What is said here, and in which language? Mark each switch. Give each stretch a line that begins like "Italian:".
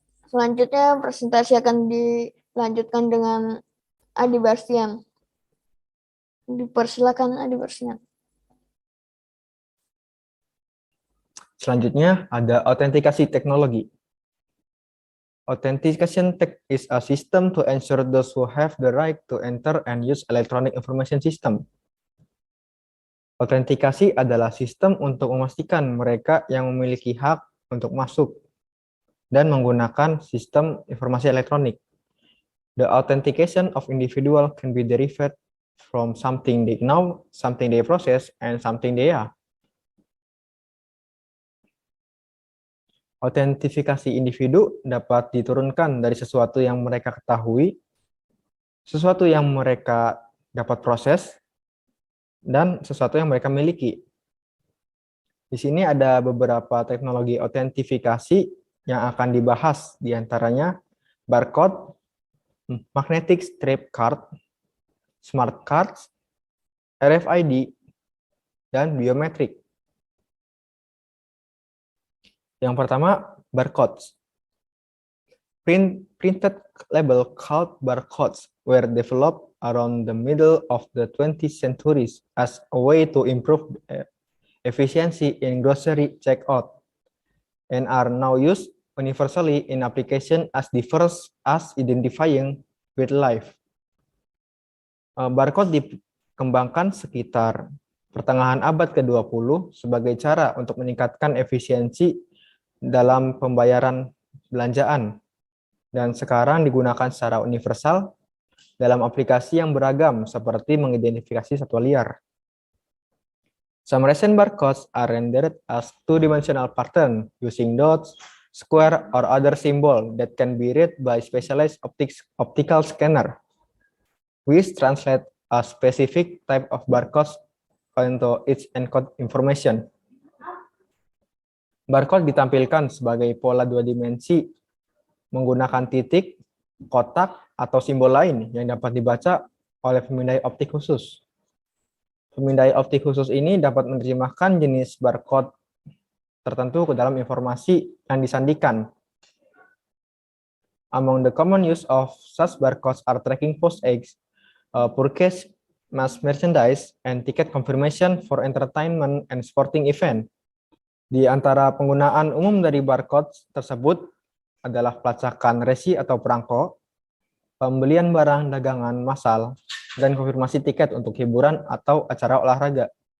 Indonesian: Selanjutnya, presentasi akan dilanjutkan dengan Adi Bastian. Dipersilakan Adi Bastian. Selanjutnya ada autentikasi teknologi.
English: Authentication tech is a system to ensure those who have the right to enter and use electronic information system.
Indonesian: Autentikasi adalah sistem untuk memastikan mereka yang memiliki hak untuk masuk dan menggunakan sistem informasi elektronik.
English: The authentication of individual can be derived from something they know, something they process, and something they are.
Indonesian: Autentifikasi individu dapat diturunkan dari sesuatu yang mereka ketahui, sesuatu yang mereka dapat proses, dan sesuatu yang mereka miliki. Di sini ada beberapa teknologi autentifikasi yang akan dibahas, diantaranya barcode, magnetic stripe card, smart cards, RFID, dan biometrik. Yang pertama, barcodes.
English: Printed label called barcodes were developed around the middle of the 20th century as a way to improve efficiency in grocery checkout and are now used universally in application as diverse as identifying with life.
Indonesian: Barcode dikembangkan sekitar pertengahan abad ke-20 sebagai cara untuk meningkatkan efisiensi dalam pembayaran belanjaan, dan sekarang digunakan secara universal dalam aplikasi yang beragam seperti mengidentifikasi satwa liar.
English: Some recent barcodes are rendered as two-dimensional pattern using dots, square, or other symbol that can be read by specialized optical scanner, which translate a specific type of barcodes into its encode information.
Indonesian: Barcode ditampilkan sebagai pola dua dimensi menggunakan titik, kotak, atau simbol lain yang dapat dibaca oleh pemindai optik khusus. Pemindai optik khusus ini dapat menerjemahkan jenis barcode tertentu ke dalam informasi yang disandikan.
English: Among the common use of such barcodes are tracking post eggs, purchase mass merchandise, and ticket confirmation for entertainment and sporting event.
Indonesian: Di antara penggunaan umum dari barcode tersebut adalah pelacakan resi atau perangko, pembelian barang dagangan massal, dan konfirmasi tiket untuk hiburan atau acara olahraga.